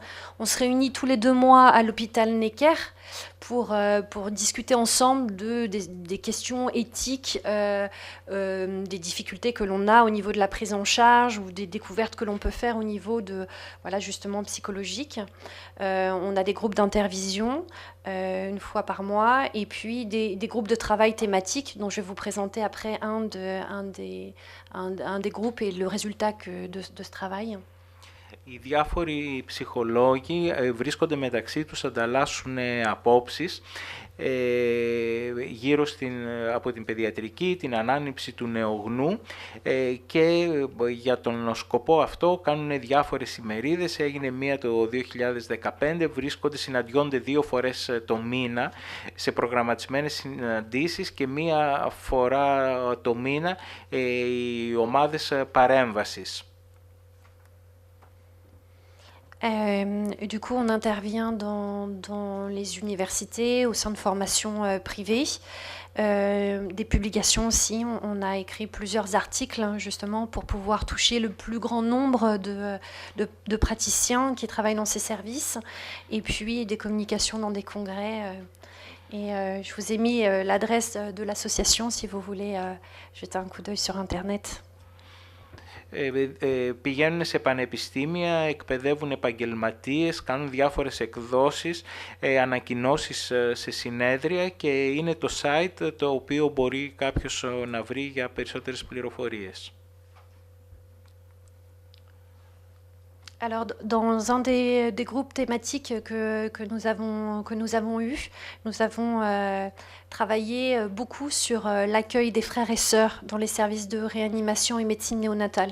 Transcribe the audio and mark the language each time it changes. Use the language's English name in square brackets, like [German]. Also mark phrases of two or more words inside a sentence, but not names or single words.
[French] On se réunit tous les 2 mois à l'hôpital Necker pour discuter ensemble des questions éthiques, des difficultés que l'on a au niveau de la prise en charge ou des découvertes que l'on peut faire au niveau de, voilà, justement psychologique. On a des groupes d'intervision une fois par mois et puis des groupes de travail thématiques dont je vais vous présenter après un des groupes et le résultat de ce travail. [Greek] Οι διάφοροι ψυχολόγοι βρίσκονται μεταξύ τους, ανταλλάσσουν απόψεις γύρω από την παιδιατρική, την ανάνυψη του νεογνού και για τον σκοπό αυτό κάνουν διάφορες ημερίδες. Έγινε μία το 2015, συναντιόνται 2 φορές το μήνα σε προγραμματισμένες συναντήσεις και μία φορά το μήνα οι ομάδες παρέμβασης. [French] Du coup, on intervient dans les universités, au sein de formations privées, des publications aussi. On a écrit plusieurs articles justement pour pouvoir toucher le plus grand nombre de praticiens qui travaillent dans ces services, et puis des communications dans des congrès. Je vous ai mis l'adresse de l'association si vous voulez jeter un coup d'œil sur Internet. [Greek] Πηγαίνουν σε πανεπιστήμια, εκπαιδεύουν επαγγελματίες, κάνουν διάφορες εκδόσεις, ανακοινώσεις σε συνέδρια και είναι το site το οποίο μπορεί κάποιος να βρει για περισσότερες πληροφορίες. [French] Alors, dans un des groupes thématiques que nous avons eu, nous avons travaillé beaucoup sur l'accueil des frères et sœurs dans les services de réanimation et médecine néonatale.